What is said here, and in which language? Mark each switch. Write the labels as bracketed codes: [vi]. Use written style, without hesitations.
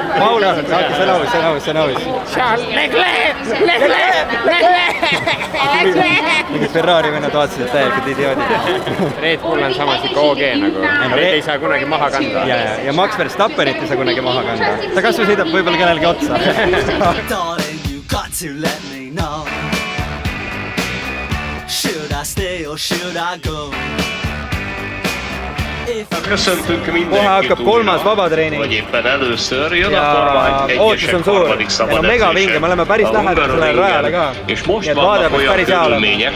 [et] Paul Aron, see on aus. Charles Leclerc! Mingid Ferrari vennad vaatasid täielikult idioodid. Red Bull on samas ikka OG nagu. Red ei saa kunagi maha kanda. Ja Max Verstappenit ei saa kunagi maha kanda. Ta kas või sõidab võib-olla kellelgi otsa. [en] Darling, you got to let me know. Should I stay or should I go? [et] Kohe hakkab 3. vabatreening ja ootus on suur. Meil on megavinge, me oleme päris lähedal sellele rajale ka. Nii et vaade peaks päris hea olema.